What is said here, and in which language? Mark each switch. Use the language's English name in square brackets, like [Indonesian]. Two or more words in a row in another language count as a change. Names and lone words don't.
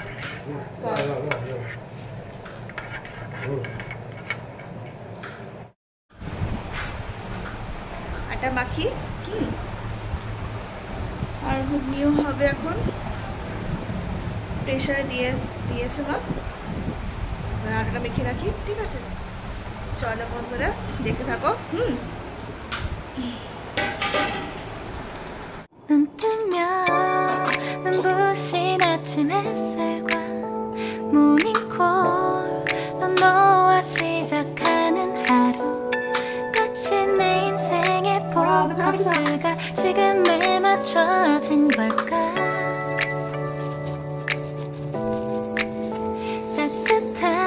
[Bangla] আটা মাখি, আর ঘুগনিও হবে এখন। প্রেশারে দিয়েছে মা, আটাটা মেখে রাখি। ঠিক আছে, চলো বন্ধুরা, দেখতে থাকো। [Korean] 눈 뜨면 눈부신 아침 햇살과 모닝콜로 너와 시작하는 하루, 마치 내 인생의 버스가 지금에 맞춰진 걸까 따뜻한